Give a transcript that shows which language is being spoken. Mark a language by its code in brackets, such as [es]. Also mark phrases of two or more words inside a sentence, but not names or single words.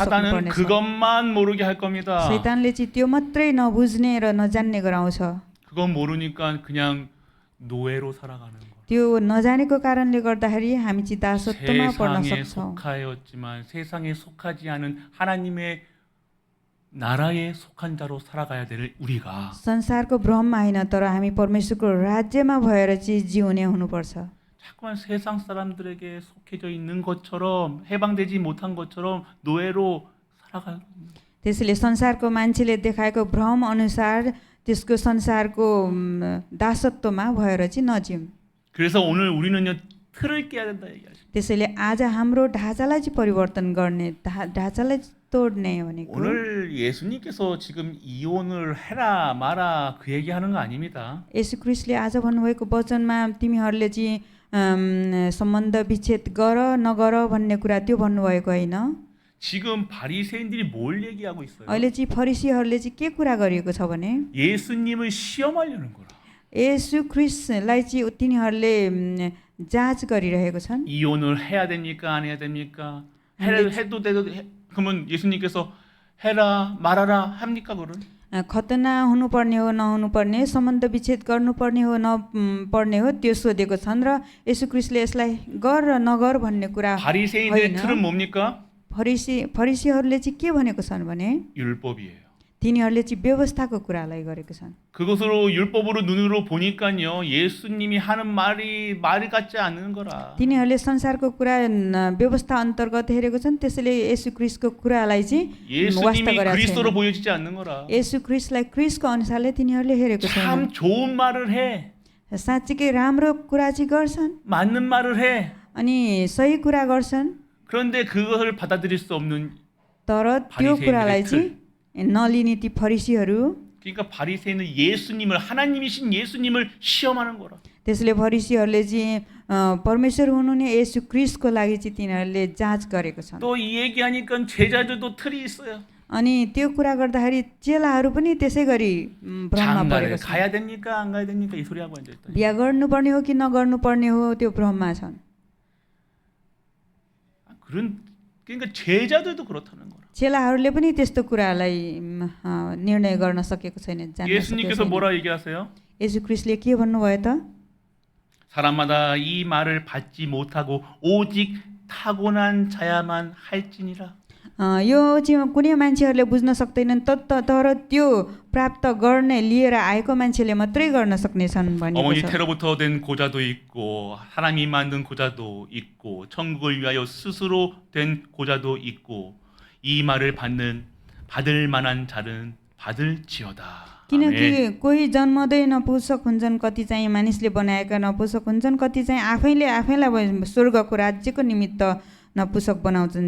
[ko] 사단은 [ne] सक्नुपर्नेछ। [ko] 그것만 모르게 할 겁니다. [ne] शैतानले चाहिँ त्यो मात्रै नबुझ्ने र नजान्ने गराउँछ। [ko] 그건 모르니까 그냥 노예로 살아가는 거. [ne] त्यो नजानेको कारणले गर्दाखेरि हामी चाहिँ दासत्वमा पर्न [ko] 세상에 [ne] सक्छौँ। [ko] 속하였지만 세상에 속하지 않은 하나님의 나라에 속한 자로 살아가야 될 우리가 [ne] संसारको भ्रममा होइन तर हामी परमेश्वरको राज्यमा भएर चाहिँ जिउने हुनुपर्छ। [ko] 자꾸만 세상 사람들에게 속해져 있는 것처럼 해방되지 못한 것처럼 노예로 살아가는 [ne] त्यसैले संसारको मान्छेले देखाएको भ्रम अनुसार त्यसको संसारको दासत्वमा भएर चाहिँ नजिउँ। [ko] 그래서 오늘 우리는요 틀을 깨야 된다 얘기하죠. [ne] त्यसैले आज हाम्रो ढाँचालाई चाहिँ परिवर्तन गर्ने, ढाँचालाई तोड्ने भनेको [ko] 오늘 예수님께서 지금 이혼을 해라 마라 그 얘기하는 거 아닙니다. [ne] येशू ख्रीष्टले आज भन्नुभएको वचनमा तिमीहरूले चाहिँ सम्बन्ध विच्छेद गर नगर भन्ने कुरा त्यो भन्नुभएको होइन। [ko] 지금 바리새인들이 뭘 얘기하고 있어요? [ne] अहिले चाहिँ फरिसीहरूले चाहिँ के कुरा गरिएको छ भने [ko] 예수님을 시험하려는 거라. [ne] येशू ख्रीष्टलाई चाहिँ तिनीहरूले जाँच गरिरहेको छन्। [ko] 이혼을 해야 됩니까 안 해야 됩니까? 해도 그러면 예수님께서 해라 말아라 합니까 그를? [ne] खतना हुनुपर्ने हो नहुनुपर्ने, सम्बन्ध विच्छेद गर्नुपर्ने हो नपर्ने हो त्यो सोधेको छन् र येशू ख्रीष्टले यसलाई गर र नगर भन्ने कुरा [ko] 바리새인들의 [ne] होइन। [ko] 틀은 뭡니까? [ne] फरिसीहरूले चाहिँ के भनेको छन् भने [ko] 율법이에요. [ne] तिनीहरूले चाहिँ व्यवस्थाको कुरालाई गरेको छन्। [ko] 그것으로 율법으로 눈으로 보니까요 예수님이 하는 말이 같지 않은 거라. [ne] तिनीहरूले संसारको कुरा व्यवस्था अन्तर्गत हेरेको छन्, त्यसैले येशू ख्रीष्टको कुरालाई चाहिँ वास्ता [ko] 예수님이 [ne] गरेका [ko] 그리스도로 [ne] छैनन्। [ko] 보여지지 않는 거라. [ne] येशू ख्रीष्टलाई ख्रीष्टको अनुसारले तिनीहरूले हेरेको छैनन्। [ko] 참 좋은 말을 해. [ne] साँच्चीकै राम्रो कुरा चाहिँ गर्छन् [ko] 맞는 말을 해. [ne] अनि सही कुरा गर्छन्, [ko] 그런데 그것을 받아들일 수 없는 [ne] तर त्यो [ko] 바리새인들의 [ne] कुरालाई चाहिँ नलिने ती फरिसीहरू, [ko] 그러니까 바리새인은 예수님을 하나님이신 예수님을 시험하는 거라. [ne] त्यसले फरिसीहरूले चाहिँ परमेश्वर हुनुहुने येशू ख्रीष्टको लागि चाहिँ तिनीहरूले जाँच गरेको छन्। [ko] 또 이 얘기하니까 제자들도 틀이 있어요. [ne] अनि त्यो कुरा गर्दाखेरि चेलाहरू पनि त्यसै गरी भ्रममा [ko] 장가를 [ne] परेको छन्। [ko] 가야 됩니까 안 가야 됩니까 이 소리 하고 앉아 있다. [ne] बिहा गर्नुपर्ने हो कि नगर्नुपर्ने हो त्यो भ्रममा छन्। [ko] 그러니까 제자들도 그렇다는 거라. [ne] चेलाहरूले पनि त्यस्तो कुरालाई निर्णय गर्न सकेको छैन, जान्न सकेको [ko] 예수님께서 [ne] छैन। [ko] 뭐라 얘기하세요? [ne] येशू ख्रीष्टले के भन्नुभयो त? [ko] 사람마다 이 말을 받지 못하고 오직 타고난 자야만 할지니라. [ne] यो चाहिँ कुनै मान्छेहरूले बुझ्न सक्दैनन्, तर त्यो प्राप्त गर्ने लिएर आएको मान्छेले मात्रै गर्न सक्नेछन् भनेको [ko] 어머니 [ne] छ। [ko] 태로부터 된 고자도 있고 하나님이 만든 고자도 있고 천국을 위하여 스스로 된 고자도 있고 이 말을 받을 만한 자는 받을지어다. 아멘. [ne] किनकि कोही जन्मदै नपुसक हुन्छन्, कति चाहिँ मानिसले बनाएका नपुसक हुन्छन्, कति चाहिँ आफैलाई स्वर्गको राज्यको निमित्त नपुसक बनाउँछन्।